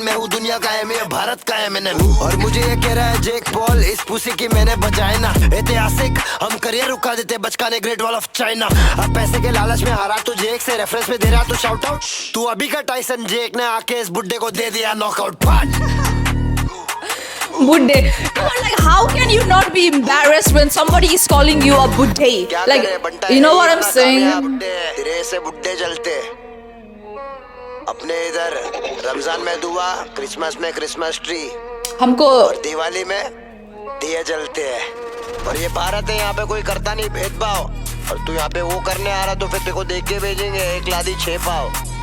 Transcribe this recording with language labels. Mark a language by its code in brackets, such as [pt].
[hi] मैं हूँ दुनिया का एम भारत का एमिनेम. और मुझे ये कह रहा है जेक पॉल, इस पुसी की मैंने बजाए ना. ऐतिहासिक हम करियर रुका देते बचकाने ग्रेट वॉल ऑफ चाइना. अब पैसे के लालच में हारा तू जेक से, रेफरेंस में दे रहा तू शाउट आउट. तू अभी का टाइसन जेक ने आके इस बुड्ढे को दे दिया knockout part. Buddhe. [en] Like, how can you not be embarrassed when somebody is calling you a buddhe? Like, you know what I'm saying? [hi] तेरे से बुड्ढे जलते. अपने इधर रमजान में दुआ, क्रिसमस में क्रिसमस ट्री, हमको और दिवाली में दिए जलते हैं. और ये भारत है, यहाँ पे कोई करता नहीं भेदभाव. और तू यहाँ पे वो करने आ रहा तो फिर तेरे को देख के भेजेंगे 1 लादी 6 पाव.